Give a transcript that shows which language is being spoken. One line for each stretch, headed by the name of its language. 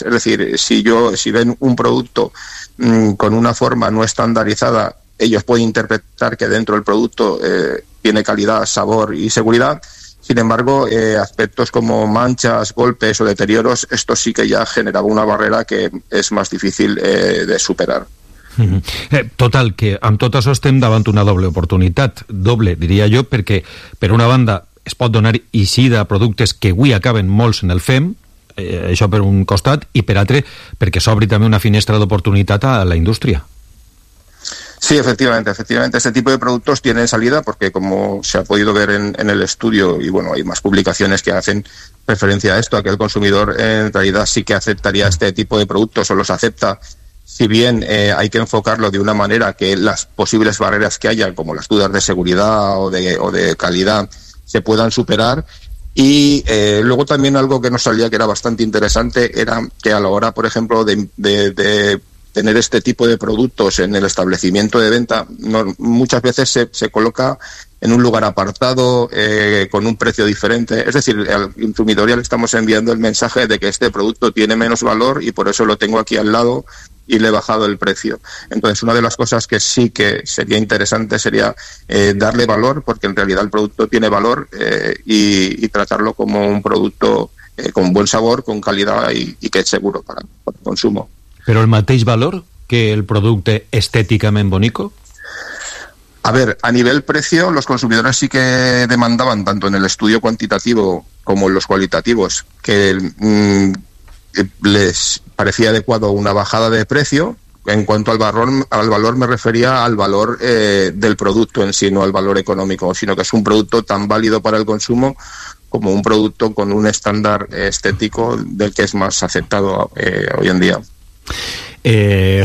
Spanish: Es decir, si ven un producto con una forma no estandarizada, ellos pueden interpretar que dentro del producto tiene calidad, sabor y seguridad. Sin embargo, aspectos como manchas, golpes o deterioros, esto sí que ya generaba una barrera que es más difícil de superar.
Catalan: Total, que amb tot això estem davant una doble oportunitat. Doble, diria jo, perquè per una banda es pot donar eixida a productes que avui acaben molts en el FEM, Això per un costat, i per altre, perquè s'obri també una finestra d'oportunitat a la indústria.
Spanish: Sí, efectivamente, efectivamente. Este tipo de productos tienen salida porque, como se ha podido ver en el estudio, y bueno, hay más publicaciones que hacen referencia a esto, a que el consumidor en realidad sí que aceptaría este tipo de productos o los acepta, si bien hay que enfocarlo de una manera que las posibles barreras que haya, como las dudas de seguridad o de calidad, se puedan superar. Y luego también algo que nos salía que era bastante interesante era que a la hora, por ejemplo, de tener este tipo de productos en el establecimiento de venta, no, muchas veces se coloca en un lugar apartado, con un precio diferente. Es decir, al consumidor ya le estamos enviando el mensaje de que este producto tiene menos valor y por eso lo tengo aquí al lado y le he bajado el precio. Entonces, una de las cosas que sí que sería interesante sería darle valor, porque en realidad el producto tiene valor, y tratarlo como un producto con buen sabor, con calidad y que es seguro para el consumo.
Catalan: ¿Però el mateix valor que el producte estèticament bonico?
Spanish: A ver, a nivel precio, los consumidores sí que demandaban, tanto en el estudio cuantitativo como en los cualitativos, que les parecía adecuado una bajada de precio. En cuanto al valor me refería al valor del producto en sí, no al valor económico, sino que es un producto tan válido para el consumo como un producto con un estándar estético del que es más aceptado hoy en día.